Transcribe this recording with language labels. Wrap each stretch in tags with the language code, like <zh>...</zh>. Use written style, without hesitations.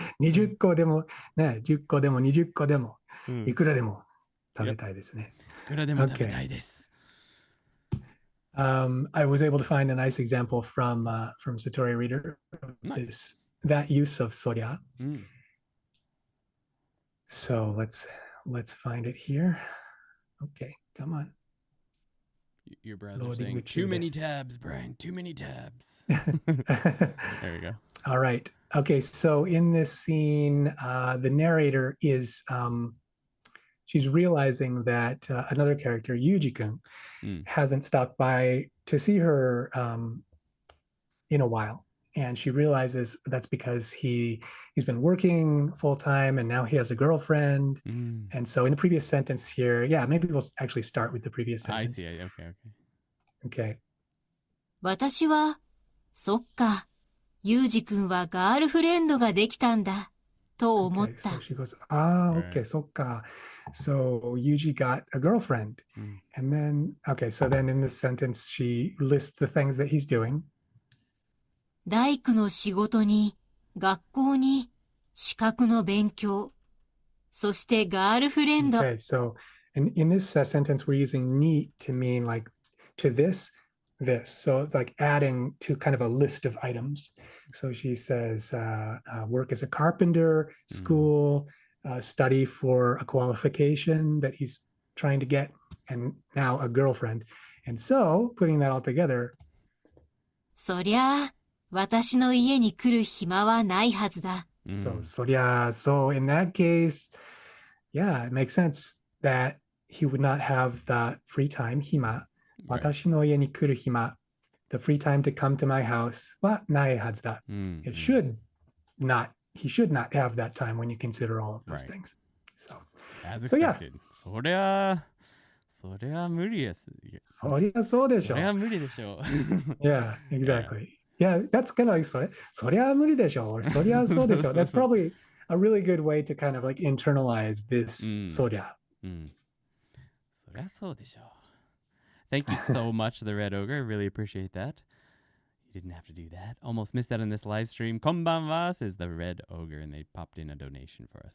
<ja>20個でもね、10個でも20個でも、いくらでも食べたいですね。いくらでも食べたいです。</ja> <en>I was able to find a nice example from Satori Reader. Nice. That use of sorya. So let's find it here. Okay, come on. Your browser's saying too many tabs, Brian. Too many tabs. There we go. All right. Okay, so in this scene, the narrator is she's realizing that another character, Yuji-kun, hasn't stopped by to see her in a while. And she realizes that's because he's been working full time and now he has a girlfriend. And so in the previous sentence here, yeah, maybe we'll actually start with the previous sentence. I see. Okay.</en> <ja>私は、そっか、ユージ君はガールフレンドができたんだ、と思った。</ja> <en>So she goes, okay,</en> <ja>そっか.</ja> <en>So Yuji got a girlfriend. And then, okay, so then in this sentence, she lists the things that he's doing.</en> <ja>大工の仕事に、学校に、資格の勉強、そしてガールフレンド。</ja> <en>Okay, so in this sentence, we're using ni to mean like to this. So it's like adding to kind of a list of items. So she says, work as a carpenter, school, study for a qualification that he's trying to get, and now a girlfriend. And so putting that all together.</en> <ja>そりゃあ、私の家に来る暇はないはずだ。</ja> <en>So in that case, yeah, it makes sense that he would not have the free time, hima.</en> <ja>私の家に来る暇,</ja> <en>the free time to come to my house</en> <ja>はないはずだ.</ja> <en>He should not have that time when you consider all of those things. So, as expected.</en> <ja>そりゃ無理です。そりゃそうでしょ。そりゃ無理でしょ。</ja> <en>Yeah, exactly. Yeah, that's kind of like</en> <ja>そりゃ無理でしょ</ja> <en>or</en> <ja>そりゃそうでしょ.</ja> <en>That's probably a really good way to kind of like internalize this そりゃ.</en> <ja>そりゃそうでしょ.</ja> <en>Thank you so much, the Red Ogre. I really appreciate that. You didn't have to do that. Almost missed out on this live stream. Konbanwa says the Red Ogre, and they popped in a donation for us.</en>